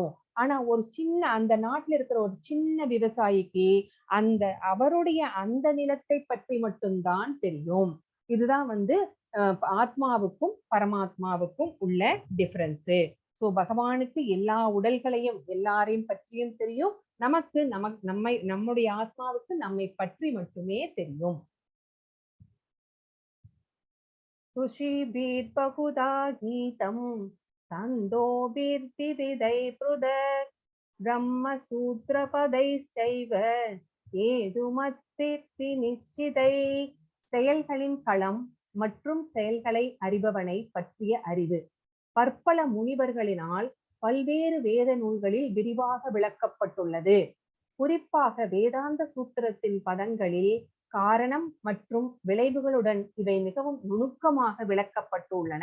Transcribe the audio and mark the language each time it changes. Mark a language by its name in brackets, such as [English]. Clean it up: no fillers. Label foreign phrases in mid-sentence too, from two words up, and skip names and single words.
[Tamil] ஆனா ஒரு சின்ன அந்த நாட்டுல இருக்கிற ஒரு சின்ன விவசாயிக்கு அவருடைய அந்த நிலத்தை பற்றி மட்டும்தான் தெரியும். இதுதான் ஆத்மாவுக்கும் பரமாத்மாவுக்கும் உள்ள டிஃபரன்ஸ். சோ பகவானுக்கு எல்லா உடல்களையும் எல்லாரையும் பற்றியும் தெரியும். நமக்கு நம்முடைய ஆத்மாவுக்கு நம்மை பற்றி மட்டுமே தெரியும். [Sanskrit] ऋषिभिः बहुधा गीतं छन्दोभिः विविधैः पृथक् ब्रह्मसूत्रपदैश्चैव हेतुमद्भिर् विनिश्चितैः. [Tamil] செயல்களின் களம் மற்றும் செயல்களை அறிபவனை பற்றிய அறிவு பற்பல முனிவர்களினால் பல்வேறு வேத நூல்களில் விரிவாக விளக்கப்பட்டுள்ளது. குறிப்பாக வேதாந்த சூத்திரத்தின் பதங்களில் காரணம் மற்றும் விளைவுகளுடன் இவை மிகவும் நுணுக்கமாக விளக்கப்பட்டுள்ளன.